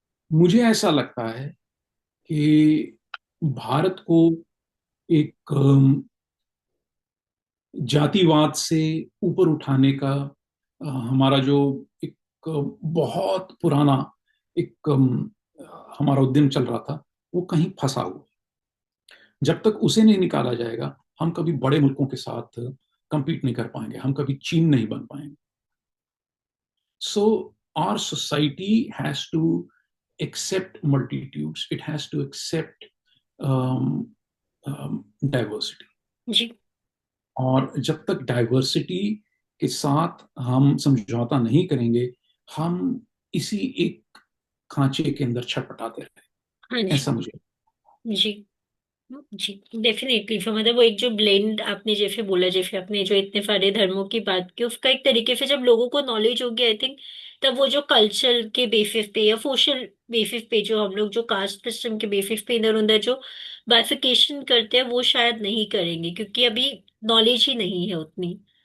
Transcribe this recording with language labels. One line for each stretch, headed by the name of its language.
Hindi: मुझे ऐसा लगता है कि भारत को एक जातिवाद से ऊपर उठाने का हमारा जो एक बहुत पुराना एक हमारा उद्यम चल रहा था, वो कहीं फंसा हुआ। जब तक उसे नहीं निकाला जाएगा, हम कभी बड़े मुल्कों के साथ compete नहीं कर पाएंगे, हम कभी चीन नहीं बन पाएंगे।
English: So our society has to accept multitudes. It has to accept um, diversity.
Hindi: जी। और जब तक डाइवर्सिटी के साथ हम समझौता नहीं करेंगे, हम इसी एक खांचे के अंदर छटपटाते रहे। हाँ जी। ऐसा मुझे। जी। जी। डेफिनेटली, तो मतलब वो एक जो ब्लेंड आपने जैसे बोला, जैसे आपने जो इतने सारे धर्मों की बात की, उसका एक तरीके से जब लोगों को नॉलेज होगी,
English: I think
Hindi: तब वो जो कल्चर के बेसिस पे या सोशल बेसिस पे, जो हम लोग जो कास्ट सिस्टम के बेसिस पे इधर उधर जो बाइफिकेशन करते हैं, वो शायद नहीं करेंगे, क्योंकि अभी नॉलेज ही नहीं है उतनी